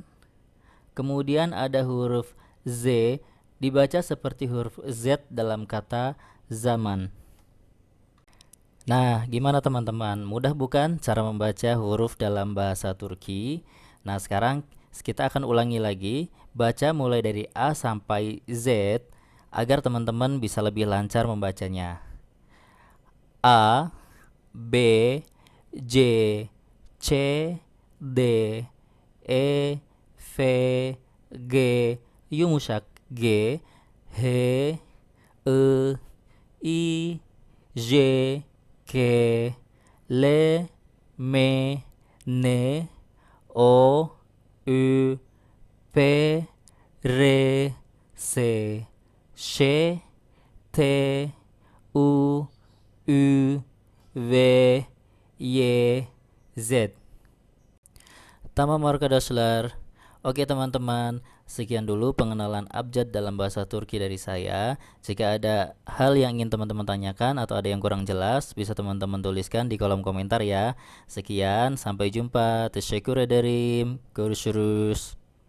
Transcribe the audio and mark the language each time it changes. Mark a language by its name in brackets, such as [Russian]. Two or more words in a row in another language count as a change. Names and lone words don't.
[Indonesian] Kemudian ada huruf Z, dibaca seperti huruf Z dalam kata zaman. Nah, gimana teman-teman? Mudah bukan cara membaca huruf dalam bahasa Turki? Nah, sekarang kita akan ulangi lagi, baca mulai dari A sampai Z, agar teman-teman bisa lebih lancar membacanya. [Turkish] A, B, J, C, D, E, F, G, yumuşak G, H, I, I, J, K, L, M, N, O, U, P, R, S, Ş, T, U, Ü, V, Y, Z. Tamam arkadaşlar. [Indonesian] Oke teman-teman, sekian dulu pengenalan abjad dalam bahasa Turki dari saya. Jika ada hal yang ingin teman-teman tanyakan atau ada yang kurang jelas, bisa teman-teman tuliskan di kolom komentar ya. Sekian, sampai jumpa. [Turkish] Teşekkür ederim. Görüşürüz.